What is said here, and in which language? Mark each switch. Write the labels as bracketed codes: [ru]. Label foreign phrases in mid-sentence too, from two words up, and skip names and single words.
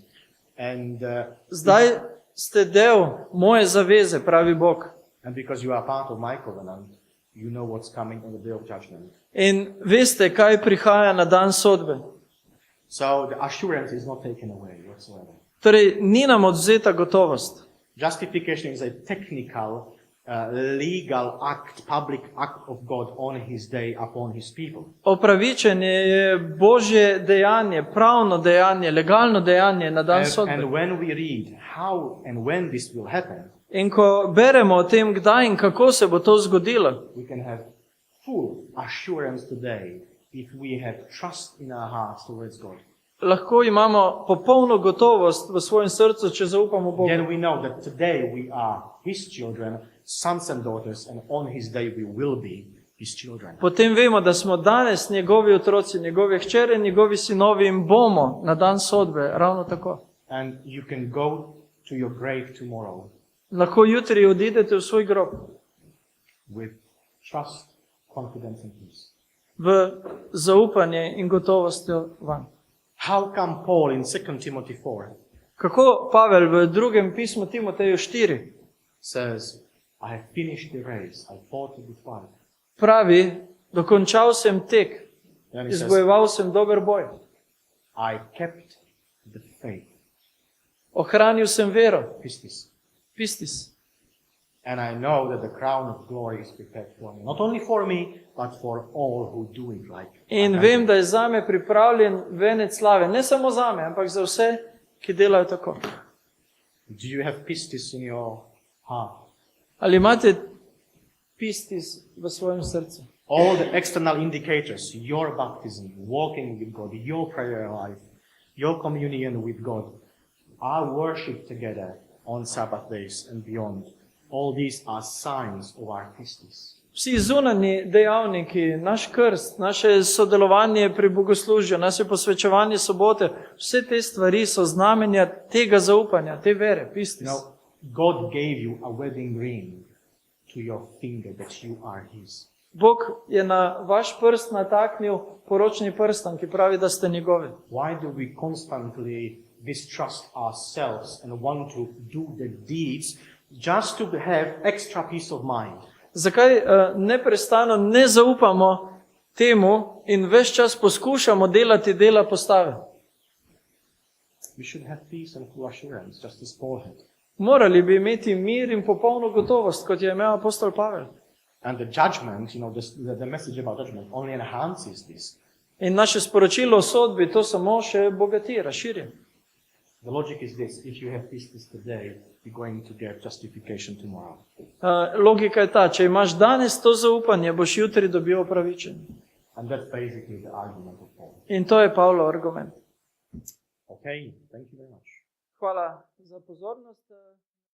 [en] And [sl] Zdaj ste del moje zaveze, pravi Bog. [en] and because you are part of my covenant, you know what's coming on the day of judgment. [sl] In veste, kaj prihaja na dan sodbe. [en] So the assurance is not taken away whatsoever. [sl] Torej, ni nam odvzeta gotovost. [en] Justification is a technical, legal act, public act of God on His day upon His people. [sl] Opravičenje je Božje dejanje, pravno dejanje, legalno dejanje na dan [en] And [sl] sodbe. [en] when we read how and when this will happen, [sl] In ko beremo o tem, kdaj in kako se bo to zgodilo, [en] we can have full assurance today if we have trust in our hearts towards God. [sl] lahko imamo popolno gotovost v svojem srcu, če zaupamo Bogu. [en] Then we know that today we are His children, sons and daughters, and on His day we will be His children. [sl] Potem vemo, da smo danes njegovi otroci, njegove hčere, njegovi sinovi in bomo na dan sodbe ravno tako. [en] And you can go to your grave tomorrow [sl] Lahko jutri odidete v svoj grob [en] with trust, confidence and peace. [sl] v zaupanje in gotovostjo van. [en] How come Paul in 2 Timothy 4 [sl] Kako Pavel v drugem pismu Timoteju 4 [en] says, I have finished the race, I fought a good fight. [sl] pravi, dokončal sem tek, [en] Then he says, [sl] izbojeval sem dober boj, [en] I kept the faith, [sl] ohranil sem vero, [en] pistis. [sl] pistis. [en] And I know that the crown of glory is prepared for me. Not only for me, but for all who do it like [sl] In [en] I [sl] vem, [en] do. [sl] da je zame pripravljen venec slave, ne samo zame, ampak za vse, ki delajo tako. [en] Do you have pistis in your heart? [sl] Ali imate pistis v svojem srcu? [en] All the external indicators, your baptism, walking with God, your prayer life, your communion with God, our worship together on Sabbath days and beyond, all these are signs of our pistis. [sl] Vsi zunanji dejavniki, naš krst, naše sodelovanje pri bogoslužju, naše posvečevanje sobote, vse te stvari so znamenja tega zaupanja, te vere, [en] You [sl] pistis. [en] know, God gave you a wedding ring to your finger that you are His. [sl] Bog je na vaš prst nataknil poročni prstan, ki pravi, da ste njegovi. [en] Why do we constantly distrust ourselves and want to do the deeds just to have extra peace of mind? [sl] Zakaj neprestano ne zaupamo temu in ves čas poskušamo delati dela postave? [en] We should have peace and full assurance, just as Paul had. [sl] Morali bi imeti mir in popolno gotovost, kot je imel apostol Pavel. [en] And the judgment, you know, the message about judgment only enhances this. [sl] In naše sporočilo o sodbi to samo še bogati, razširi. [en] The logic is this: if you have peace today, you're going to get justification tomorrow. [sl] Logika je ta, če imaš danes to zaupanje, boš jutri dobil opravičenje. [en] And that's basically the argument of Paul. [sl] In to je Pavlov argument. [en] Okay, thank you very much. [sl] Hvala za pozornost.